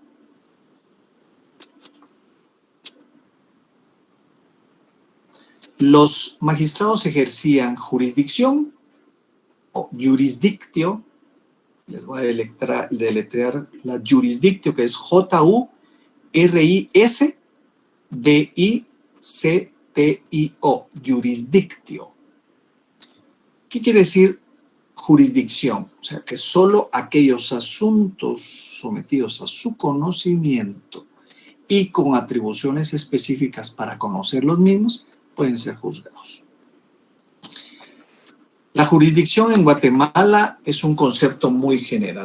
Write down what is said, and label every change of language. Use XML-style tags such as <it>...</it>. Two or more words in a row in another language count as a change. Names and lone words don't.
<es>Los magistrados ejercían jurisdicción o jurisdictio. Les voy a deletrear la jurisdictio, que es J-U-R-I-S-D-I-C-T-I-O, jurisdictio. ¿Qué quiere decir jurisdicción? O sea, que solo aquellos asuntos sometidos a su conocimiento y con atribuciones específicas para conocer los mismos pueden ser juzgados. La jurisdicción en Guatemala es un concepto muy general.</es>